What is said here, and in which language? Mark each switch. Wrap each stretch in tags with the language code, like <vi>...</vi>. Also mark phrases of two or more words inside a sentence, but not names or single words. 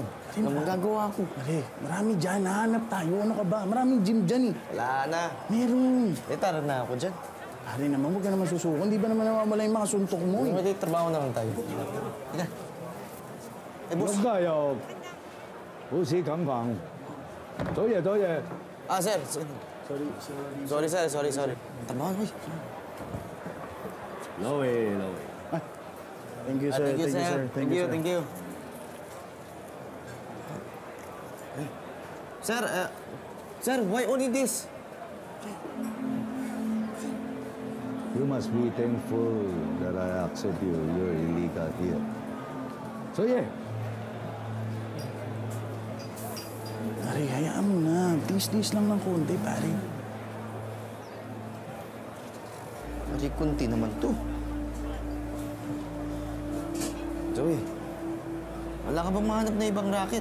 <tl>Ano magagawa ko? Pare, marami dyan. Nahanap tayo. Ano ka ba? Maraming gym dyan, eh. Wala na. Meron. Tara na ako dyan. Pare naman, huwag ka naman susuko. Hindi ba naman nawawala yung mga suntok mo, eh? May trabaho na lang tayo. Teka. Eh, boss.</tl> <yue>咁加油，好似咁講，</yue> <tl>Zoye. Ah, sir. Sorry. Tama, uy. Lowe.</tl> <en>Thank you, sir. Thank you. Sir, why only this? You must be thankful that I accept you. You're illegal here.</en> <tl>Zoye. Pare, hayaan mo na. Tiis-tiis lang ng konti, pare. Pari, kunti naman to. Joey, wala ka bang mahanap na ibang racket?</tl>